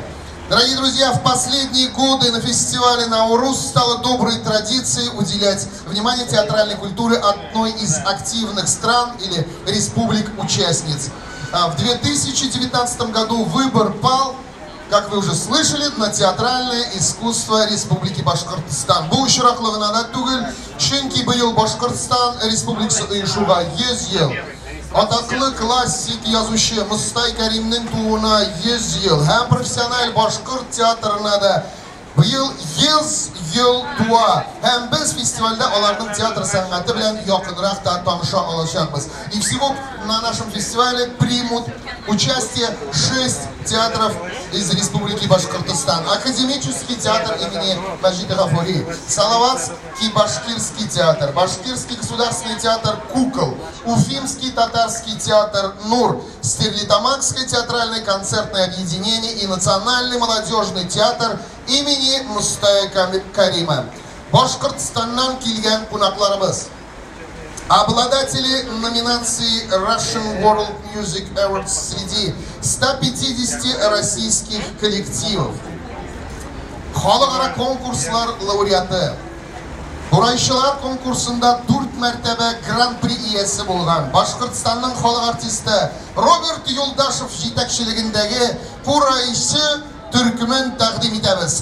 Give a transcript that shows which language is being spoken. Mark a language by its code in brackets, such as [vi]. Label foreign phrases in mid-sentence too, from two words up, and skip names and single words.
[ru] Дорогие друзья, в последние годы на фестивале «Наурус» стало доброй традицией уделять внимание театральной культуре одной из активных стран или республик-участниц. В 2019 году выбор пал, как вы уже слышали, на театральное искусство Республики Башкортостан. [tt] Бу шираклыгына түгел, чөнки быел Башкортостан Республикасы оешуга 100 ел. Атаклы классик язучы Мустай Кәримнең тууына 100 ел. Һәм профессиональ башкорт театрына да быел 100 ел туа. Һәм без фестивальдә аларның театр сәнгате белән якынрак та таныша алачакбыз. [ru] И всего на нашем фестивале примут участие 6 театров из Республики Башкортостан. Академический театр имени Маджида Гафури, Салаватский башкирский театр, Башкирский государственный театр «Кукол», Уфимский татарский театр «Нур», Стерлитамакское театральное концертное объединение и Национальный молодежный театр имени Мустая Карима. [tt] Башкортостаннан килгән кунакларыбыз. [ru] Обладатели номинации Russian World Music Awards среди 150 российских коллективов. [tt] Халыкара конкурслар лауреаты. Бурайчылар конкурсында 4 мәртәбә гран-при иясе булган Башкортстанның халык артисты Роберт Юлдашев җитәкчелегендәге Курайчы төркемен тәкъдим итәбез.